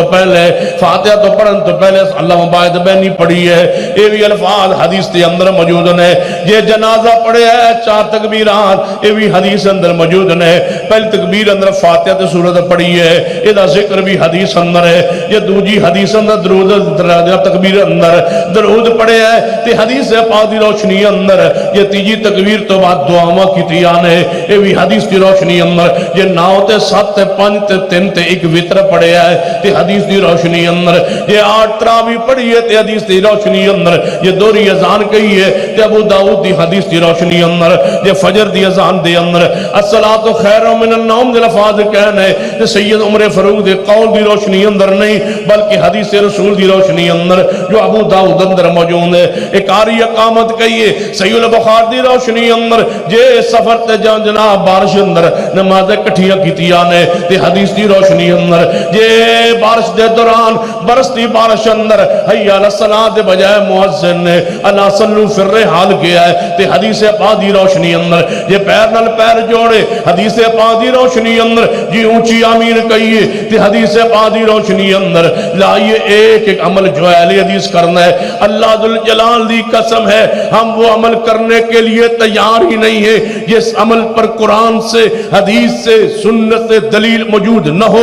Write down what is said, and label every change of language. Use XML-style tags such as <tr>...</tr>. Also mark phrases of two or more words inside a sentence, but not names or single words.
<pa>پہلے فاتحہ تو پڑھن تو پہلے</pa> <ar>اللہ مباعد بینی</ar> <pa>پڑھی ہے یہ بھی الفاظ حدیث دے اندر موجود ہے جے جنازہ پڑھے ہے 4 تکبیرات یہ بھی حدیث اندر موجود ہے پہلی تکبیر اندر فاتحہ تے سورت پڑھی ہے یہ ذکر بھی حدیث اندر ہے یہ دوجی حدیث اندر درود تکبیر اندر درود پڑھے ہے تے حدیث پاک دی روشنی اندر یہ تیجی تکبیر تو بعد دعاواں کیتی آنے یہ بھی حدیث دی روشنی اندر یہ 9 تے 7 تے 5 تے 3 تے 1 وتر پڑھے ہے تے حدیث دی روشنی اندر یہ 8 تراوی پڑھی ہے تے حدیث دی روشنی اندر یہ دوری اذان کہی ہے تے ابو داؤد دی حدیث دی روشنی اندر یہ فجر دی اذان دے اندر</pa> <ar>الصلاۃ خیر من النوم</ar> <pa>دے لفظ کہنے تے سید عمر فاروق دے قول دی روشنی اندر نہیں بلکہ حدیث رسول دی روشنی اندر جو ابو داؤد اندر موجود ہے ایک آری اقامت کہیے صحیح البخاری دی روشنی اندر جے سفر تے جناب بارش اندر نماز کٹھیاں کیتیاں نے تے حدیث دی روشنی اندر جے بارش دے دوران برستی بارش اندر</pa> <ar>حی علی الصلاۃ</ar> <pa>دے بجائے مؤذن نے</pa> <ar>الا صلوا فی الرحال</ar> <pa>کیا ہے تے حدیث پاک دی روشنی اندر جے پیر نال پیر جوڑے حدیث پاک دی روشنی اندر جی اونچی آمین کہیے تے حدیث پاک دی روشنی اندر لائیے ایک ایک عمل جو ہے اہل حدیث کرنا ہے۔</pa> <ur>اللہ ذوالجلال دی قسم ہے ہم وہ عمل کرنے کے لیے تیار ہی نہیں ہے جس عمل پر قرآن سے حدیث سے سنت سے دلیل موجود نہ ہو۔</ur>